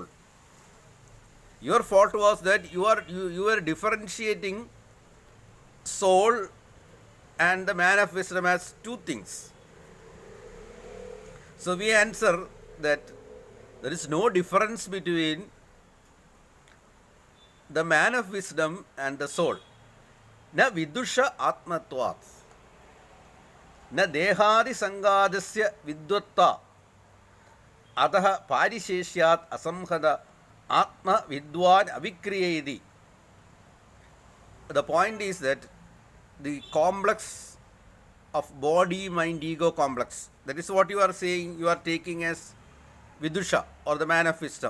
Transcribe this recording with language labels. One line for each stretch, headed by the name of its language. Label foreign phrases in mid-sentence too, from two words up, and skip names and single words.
English: Your fault was that you were differentiating soul and the man of wisdom as two things. So we answer that there is no difference between the man of wisdom and the soul.
Sanskrit: न विदुषा आत्मत्वात्, न देहादि संघातस्य विद्वत्ता, अतः परिशेष्यात् असंहत आत्मा विद्वान् अविक्रिय इति.
English: The point is that the complex of body, mind, ego complex, that is what you are saying, you are taking as vidusha or the man of wisdom.